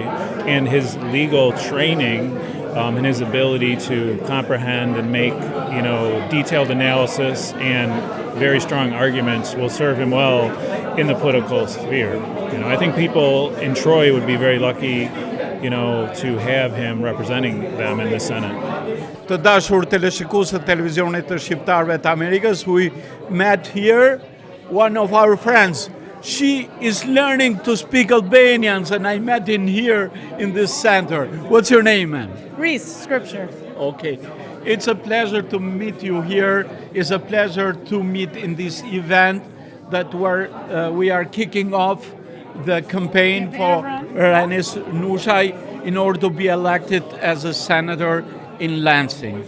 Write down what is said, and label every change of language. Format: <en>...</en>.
<en>And his legal training and his ability to comprehend and make, detailed analysis and very strong arguments will serve him well in the political sphere. I think people in Troy would be very lucky to have him representing them in the Senate.</en> <sq>Të dashur teleshikuesë të televizionit të shqiptarëve të Amerikës,</sq> <en>we met here one of our friends. She is learning to speak Albanian, and I met in here in this center. What's your name, ma'am? Reese, Scripture. Okay. It's a pleasure to meet you here. It's a pleasure to meet in this event that we are kicking off the campaign for Renis Nushaj in order to be elected as a senator in Lansing.</en>